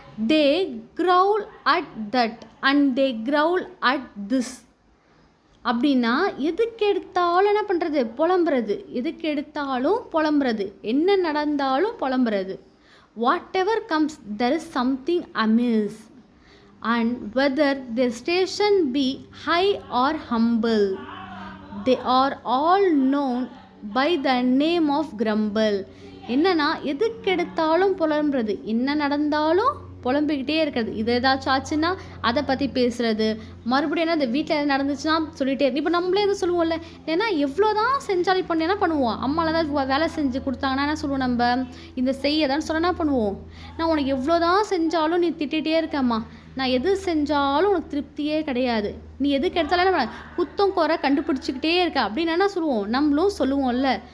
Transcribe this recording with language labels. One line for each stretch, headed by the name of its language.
English: They growl at that and they growl at this.
Tamil: அப்படின்னா எதுக்கு எடுத்தாலும் என்ன பண்ணுறது புலம்புறது, எதுக்கு எடுத்தாலும் புலம்புறது, என்ன நடந்தாலும் புலம்புறது. What ever comes
English: there is something amiss. And whether their station be high or humble, they are all known by the name of grumble.
Tamil: என்னன்னா எதுக்கு எடுத்தாலும் புலம்புறது, என்ன நடந்தாலும் புலம்பிக்கிட்டே இருக்கிறது. இது ஏதாச்சும் ஆச்சுன்னா அதை பற்றி பேசுகிறது, மறுபடியும் என்ன இந்த வீட்டில் எதாவது நடந்துச்சுன்னா சொல்லிகிட்டே இருக்கு. இப்போ நம்மளே எதுவும் சொல்லுவோம்ல, ஏன்னா எவ்வளோ தான் செஞ்சாலும் இப்போ என்ன பண்ணுவோம், அம்மாவில் தான் வேலை செஞ்சு கொடுத்தாங்கன்னா என்ன சொல்லுவோம், நம்ம இந்த செய்யதான்னு சொல்ல என்ன பண்ணுவோம், நான் உனக்கு எவ்வளோ தான் செஞ்சாலும் நீ திட்டிகிட்டே இருக்கம்மா, நான் எது செஞ்சாலும் உனக்கு திருப்தியே கிடையாது, நீ எதுக்கு எடுத்தாலும் என்ன குத்தம் குறை கண்டுபிடிச்சிக்கிட்டே இருக்க அப்படின்னு என்ன சொல்லுவோம், நம்மளும் சொல்லுவோம்ல.